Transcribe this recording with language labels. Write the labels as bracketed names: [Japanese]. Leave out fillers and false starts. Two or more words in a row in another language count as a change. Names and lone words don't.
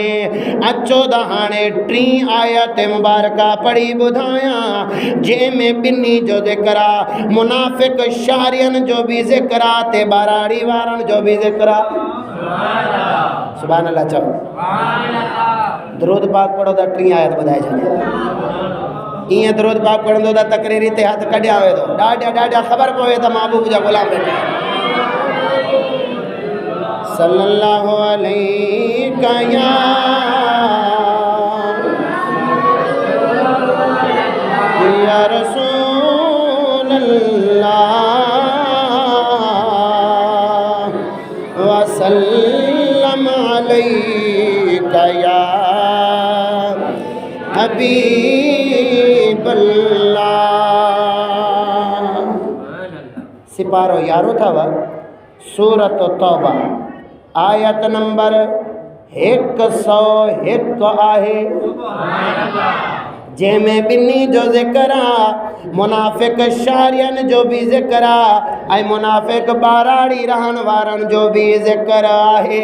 [Sindhi] अचो त हाणे टी आयत मुबारका पढ़ी ॿुधायां, जंहिंमें ॿिन्ही जो ज़िक्र आहे, मुनाफ़िक़ शारियन जो बि ज़िक्र आहे ते बराड़ी वारनि जो बि ज़िक्र आहे। [Arabic] سبحان الله [Sindhi] चओ। दरूद पाक पढ़ो त टी आयत ॿुधाए छॾियो। ईअं दरूद पाक पढ़ंदो त तकरीरी ते हथ कढिया वेंदो, ॾाढा ॾाढा ख़बर पवे त महबूब जा ग़ुलाम वेठा आहिनि। [Arabic] صلى الله عليك يا رسول الله وسلم عليك يا حبيب الله. [Sindhi] सिपारो यारो अथव सूरत तौबा आयत नंबर 101 आहे, जंहिंमें ॿिन्ही जो ज़िक्र आहे, मुनाफ़िक़ शारियन जो बि ज़िक्र आहे ऐं मुनाफ़िक़ बाराड़ी रहण वारनि जो बि ज़िक्र आहे।